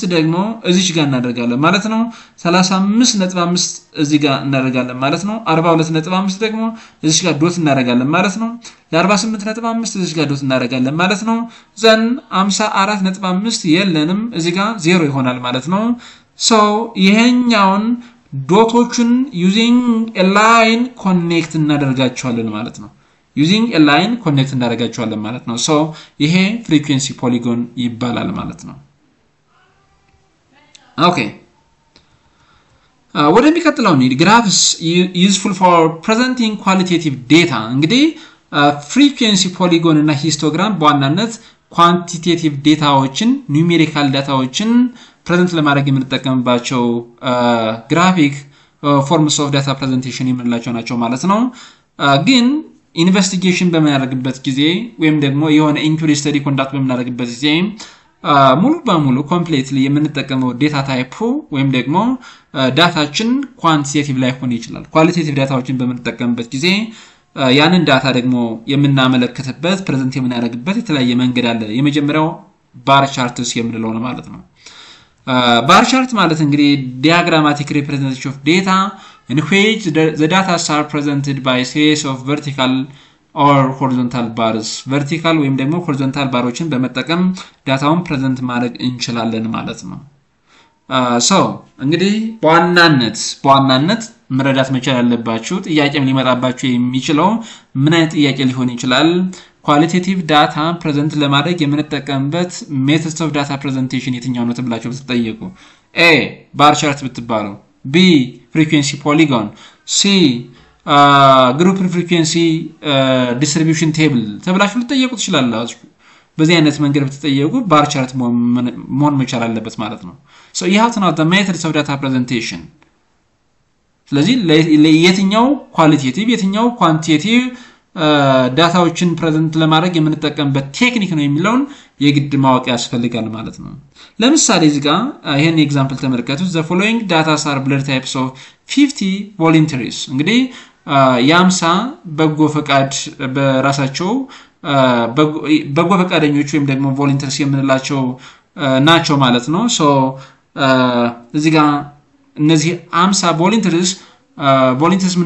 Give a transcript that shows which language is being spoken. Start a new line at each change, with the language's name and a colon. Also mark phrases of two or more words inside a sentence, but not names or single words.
Amharic: ደግሞ እዚህ ጋር እናደርጋለን ማለት ነው 35.5 እዚህ ጋር እናደርጋለን ማለት ነው 42.5 ደግሞ እዚህ ጋር ዶት እናደርጋለን ማለት ነው ለ48.5 እዚህ ጋር ዶት እናደርጋለን ማለት ነው ዘን 54.5 የለንም እዚህ ጋር 0 ይሆናል ማለት ነው ሶ ይሄኛውን ዶቶችን
English: using a line connect
Amharic: እናደርጋቸዋለን ማለት ነው
English: using a line connect
Amharic: እናደርጋቸዋለን ማለት ነው so ይሄ
English: frequency polygon
Amharic: ይባላል ማለት ነው ኦኬ ወደሚቀጥለው እንሂድ
English: graphs useful for presenting qualitative data
Amharic: እንግዲህ
English: frequency polygon
Amharic: እና histogram በዋናነት quantitative ዳታዎችን numerical ዳታዎችን present ለማድረግ የምንጠቀምባቸው
English: graphic forms of data presentation
Amharic: የምንላቸው ናቸው ማለት ነው ግን ኢንቨስቲጌሽን በመናደርግበት ጊዜ ወይም ደግሞ የሆነ
English: inquiry study conduct
Amharic: በመናደርግበት ጊዜ ሙሉ በሙሉ ኮምፕሊትሊ የምንጠቀመው
English: data type
Amharic: ወይም ደግሞ ዳታችን ኳንቲቴቲቭ ላይ ሆነ ይችላል ኳሊቴቲቭ ዳታዎችን በመንጠቀምበት ጊዜ ያንን ዳታ ደግሞ የምናመለክትበት ፕሬዘንት የምናደርግበት የተለያየ መንገድ አለ የመጀመሪያው
English: bar charts
Amharic: የምንለው ነው ማለት ነው
English: bar chart
Amharic: ማለት እንግዲህ
English: diagrammatic representation of data in which the data are presented by a series of vertical or horizontal bars
Amharic: vertical ወይም ደግሞ horizontal ባሮችን በመጠቀም ዳታውን ፕሬዘንት ማድረግ እንችላለን ማለት ነው so እንግዲህ በዋናነት መረዳት መቻል ያለባችሁ ጥያቄም ሊመጣባችሁ የሚችለው ምን አይነት ጥያቄ ሊሆን ይችላል
English: qualitative data
Amharic: present ለማድረግ የምንጠቀምበት
English: methods of data presentation
Amharic: የትኛው ነው ተብላችሁ ብትጠየቁ
English: a bar chart
Amharic: ብትባሉ
English: b frequency polygon c group frequency distribution table
Amharic: ተብላችሁ ልትጠየቁ ትችላላችሁ በዚህ አይነት መንገድ ብትጠየቁ
English: bar chart
Amharic: መሆን መቻል አለበት ማለት ነው
English: so you have to know the methods of data presentation
Amharic: ስለዚህ ለየትኛው qualitative የትኛው quantitative ዳታዎችን ፕሬዘንት ለማድረግ የምንጠቀምበት ቴክኒክ ነው የሚለውን የግድ ማወቅ ያስፈልጋል ማለት ነው ለምሳሌ እዚህ ጋር ይሄን ኤግዛምፕል ተመልከቱ
English: the following data are blood types of 50 volunteers
Amharic: እንግዲህ የ50 በጎ ፈቃድ በራሳቸው በጎ ፈቃደኞች ወይም ደግሞ volunteers የምንላቸው ናቸው ማለት ነው so እዚህ ጋር እነዚህ 50 volunteers ምን